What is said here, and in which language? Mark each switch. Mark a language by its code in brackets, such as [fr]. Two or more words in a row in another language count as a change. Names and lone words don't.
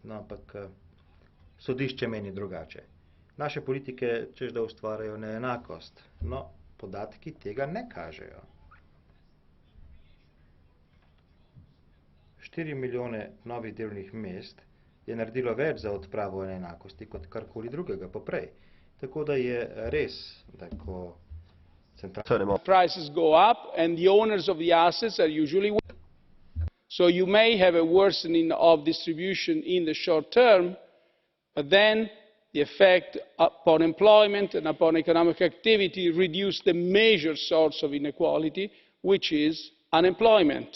[sl] No, ampak sodišče meni drugače. Naše politike, češ da ustvarjajo neenakost, no, podatki tega ne kažejo. 4 milijone novih delovnih mest je naredilo več za odpravo neenakosti kot karkoli drugega poprej. Tako da je res, da ko [en] Turn him off. Prices go up and the owners of the assets are usually women. So you may have a worsening of distribution in the short term, but then the effect upon employment and upon economic activity reduce the major source of inequality, which is unemployment.